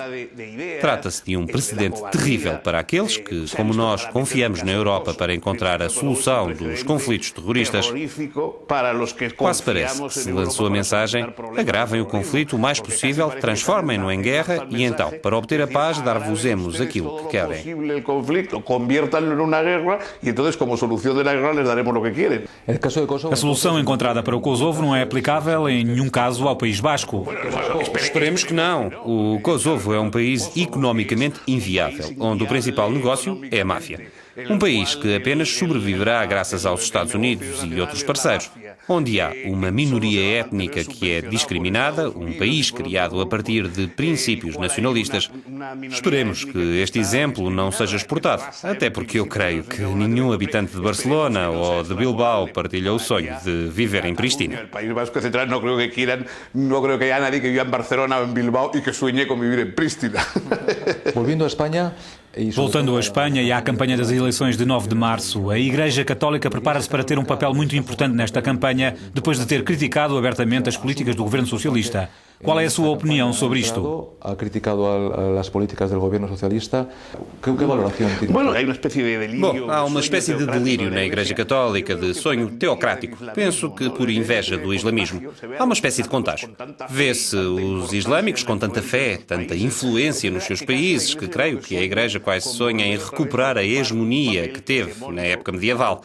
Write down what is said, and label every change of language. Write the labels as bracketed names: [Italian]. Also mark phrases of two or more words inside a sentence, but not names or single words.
[Portuguese] Trata-se de um precedente terrível para aqueles que, como nós, confiamos na Europa para encontrar a solução dos conflitos terroristas. Quase parece que se lançou a mensagem: agravem o conflito o mais possível, transformem-no em guerra e então, para obter a paz, dar-vos-emos aquilo que querem. [Spanish] El conflicto, conviértanlo en una guerra y entonces como solución de la guerra les daremos lo que quieren. [Portuguese] A solução encontrada para o Kosovo não é aplicável em nenhum caso ao País Basco. Esperemos que não. O Kosovo é um país economicamente inviável, onde o principal negócio é a máfia. Um país que apenas sobreviverá graças aos Estados Unidos e outros parceiros, onde há uma minoria étnica que é discriminada, um país criado a partir de princípios nacionalistas. Esperemos que este exemplo não seja exportado, até porque eu creio que nenhum habitante de Barcelona ou de Bilbao partilha o sonho de viver em Pristina. [Spanish] El País Vasco, etcétera, no creo que haya nadie que viva en Barcelona o en Bilbao y que sueñe con vivir en Pristina. Volviendo a España. [Portuguese] Voltando à Espanha e à campanha das eleições de 9 de março, a Igreja Católica prepara-se para ter um papel muito importante nesta campanha, depois de ter criticado abertamente as políticas do governo socialista. Qual é a sua opinião sobre isto? [Spanish] Ha criticado [Portuguese] as políticas do governo socialista. Que valoração tem? [Spanish] Bueno, hay una especie de delirio. [Portuguese] Bom, há uma espécie de delírio na Igreja Católica, de sonho teocrático. Penso que por inveja do islamismo. Há uma espécie de contágio. Vê-se os islâmicos com tanta fé, tanta influência nos seus países, que creio que a Igreja quase sonha em recuperar a hegemonia que teve na época medieval.